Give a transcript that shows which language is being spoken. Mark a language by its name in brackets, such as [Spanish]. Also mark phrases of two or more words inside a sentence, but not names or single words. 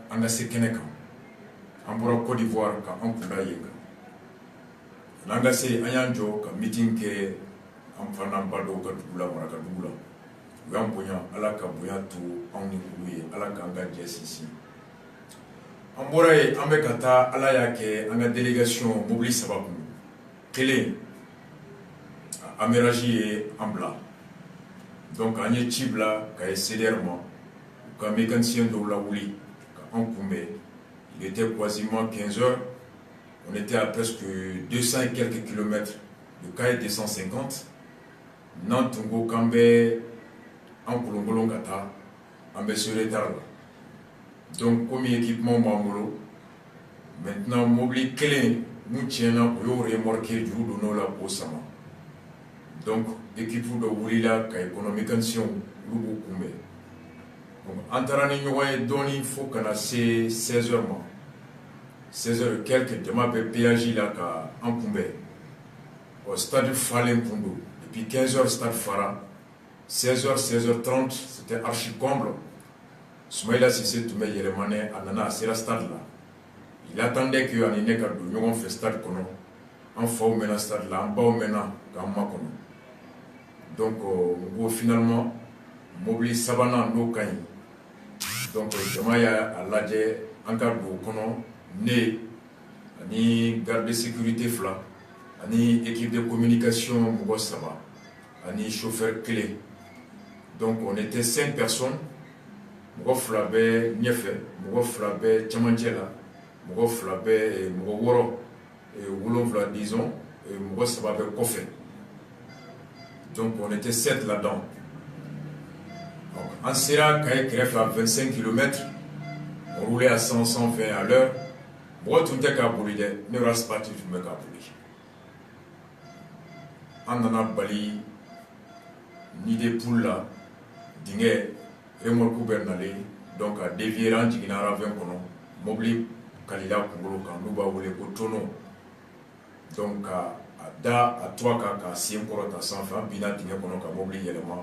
[Bambara] an ka se kɛnɛ kan an bɔra Côte d'Ivoire ka an kunda yen kan n'an ka se an y'an jɔ ka meeting kɛ an fana ba dɔw ka dugu la Maraka dugu la u y'an bonya ala ka bonya to anw ni olu ye ala k'an ka jɛ sinsin an bɔra yen an bɛ ka taa ala y'a kɛ an ka délégation mobili 3 kun kelen aménagé ye an bila donc an ye ci bila ka ye CDR ma u ka mécanicien dɔw lawuli ka an kunbɛn il [French] était quasiment 15 heures on était à presque 200 et quelques kilomètres de Kaye 250 [Bambara] n'an tun ko k'an bɛ an kolonkolon ka taa an bɛ se retard la donc [French] comme équipement [Bambara] b'an bolo maintenant mobili kelen mun tiɲɛna o y'o remorqué juru donn'o la k'o sama donc équipe dɔ wulila ka mécanicien olu b'u kunbɛn donc an taara ni ɲɔgɔn ye dɔɔni fo kana se 16 heures ma [French] 16 heures quelques [Bambara] jama bɛ péage la ka an kunbɛn o stade falen kun don [French] depuis 15 heures [Bambara] stade fara 16 heures 16h30 [French] c'était archi comble [Bambara] Soumaïla Cissé tun bɛ yɛlɛmanɛ a nana a sera stade la [French] il attendait que [Bambara] ani ne ka don ɲɔgɔn fɛ stade kɔnɔ an faw mɛnna stade la an baw mɛnna k'an makɔnɔ donc finalement mobili sabanan n'o ka ɲi donc jama y'a lajɛ an ka don kɔnɔ ne ani [French] garde de sécurité [Bambara] 2 ani [French] équipe de communication [Bambara] mɔgɔ 3 ani chauffeur kelen [French] donc on était 5 personnes [Bambara] mɔgɔ 2 bɛ ɲɛfɛ mɔgɔ 2 bɛ cɛmancɛ la mɔgɔ 2 bɛ mɔgɔ 7 disons mɔgɔ 3 bɛ kɔfɛ [French] donc on était 7 là-dedans en sera [Bambara] Kaye kɛrɛfɛ [French] à 25 km on roulait à 120 à l'heure [Bambara] mɔgɔ tun tɛ k'a boli dɛ ne race parti tun bɛ k'a boli an nana bali ni [French] de poule [Bambara] la dingɛ remorque bɛ nalen donc a dévier an jiginna ravin kɔnɔ mobili kalila kunkolo kan n'u b'a wele ko tonneau donc a da a toit kan k'a sen kɔrɔta sanfɛ an binna dingɛ kɔnɔ ka mobili yɛlɛma